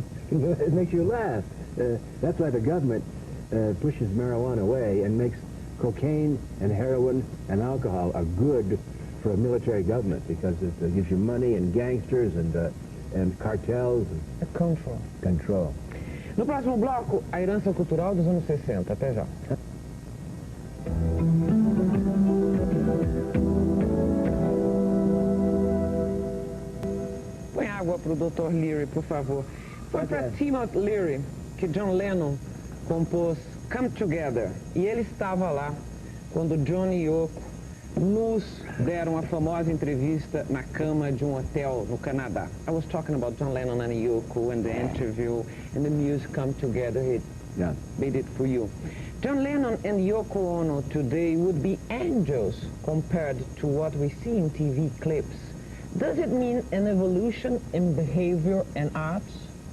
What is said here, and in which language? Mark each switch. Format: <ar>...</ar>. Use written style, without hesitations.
<en>It makes you laugh. That's why the government pushes marijuana away and makes cocaine and heroin and alcohol are good for a military government, because it gives you money and gangsters and cartels. And control. Control.</en> <pt>No próximo bloco, a herança cultural dos anos 60. Até já. para o Dr. Leary, por favor. Foi para Timothy Leary que John Lennon compôs Come Together. E ele estava lá quando John e Yoko nos deram a famosa entrevista na cama de um hotel no Canadá.</pt> <en>I was talking about John Lennon and Yoko and the interview and the music Come Together. He made it for you. John Lennon and Yoko Ono today would be angels compared to what we see in TV clips. Does it mean an evolution in behavior and arts?</en>